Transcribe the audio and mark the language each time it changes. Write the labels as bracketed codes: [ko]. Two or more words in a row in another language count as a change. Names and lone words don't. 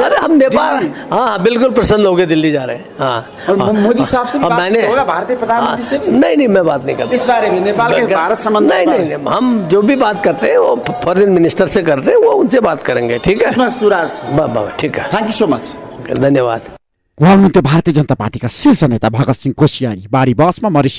[hi] अरे हम नेपाल, दिल्ली, हाँ बिल्कुल प्रसन्न होकर दिल्ली जा रहे हैं। हाँ और मोदी साहब से भी अब बात होगा, भारतीय प्रधानमंत्री से भी? नहीं मैं बात नहीं करता इस बारे में नेपाल के भारत संबंध नहीं, हम जो भी बात करते हैं वो [en] foreign minister [hi] से करते हैं, वो उनसे बात करेंगे, ठीक है। सुषमा स्वराज, बाबा ठीक है, [en] thank you so much, [hi] धन्यवाद। [ne] उहाँ हुनुहुन्थ्यो भारतीय जनता पार्टीका शीर्ष नेता भगत सिंह कोश्यारी। बाढी बसमा मरिसी